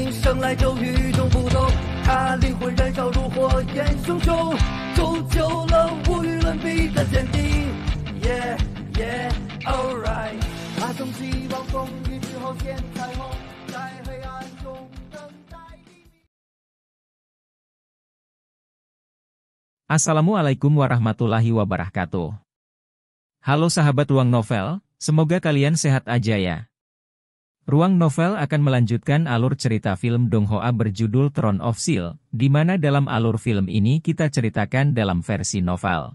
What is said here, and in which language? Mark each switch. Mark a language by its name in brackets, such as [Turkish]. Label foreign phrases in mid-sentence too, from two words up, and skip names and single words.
[Chinese] 生来就与众不同，他灵魂燃烧如火焰熊熊，铸就了无与伦比的坚定。 [English] Yeah yeah alright， [Chinese] 他从希望风雨之后见彩虹，在黑暗中等待黎明。 [Arabic] السلام عليكم ورحمة الله وبركاته. [Indonesian] Halo sahabat Ruang Novel, semoga kalian sehat aja ya. Ruang Novel akan melanjutkan alur cerita film Dong Hoa berjudul Throne of Steel, di mana dalam alur film ini kita ceritakan dalam versi novel.